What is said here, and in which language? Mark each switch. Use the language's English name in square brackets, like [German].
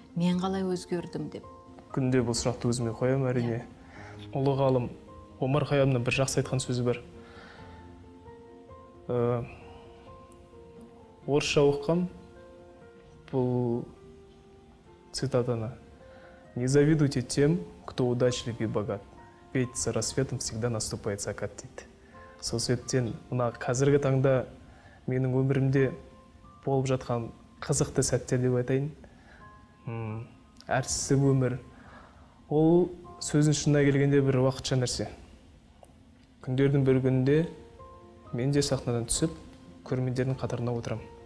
[Kazakh] Мен қалай өзгердім деп. Күнде бұл сұрақты өзіме қоямын, әрине. Ұлы ғалым Омар Хайямның бір жақсы айтқан сөзі бар. Орысша оқығам бұл цитатаны. [Russian] Не завидуйте тем, кто удачлив и богат, ведь за рассветом всегда наступает закат [Kazakh] дейді. Сол себептен мына қазіргі таңда менің өмірімде болып жатқан қызықты сәттер деп айтайын. Әртісі өмір. Ол сөздің шынына келгенде бір уақытша нәрсе. Күндердің бір күнінде мен де сахнадан түсіп, көрермендердің қатарына отырам.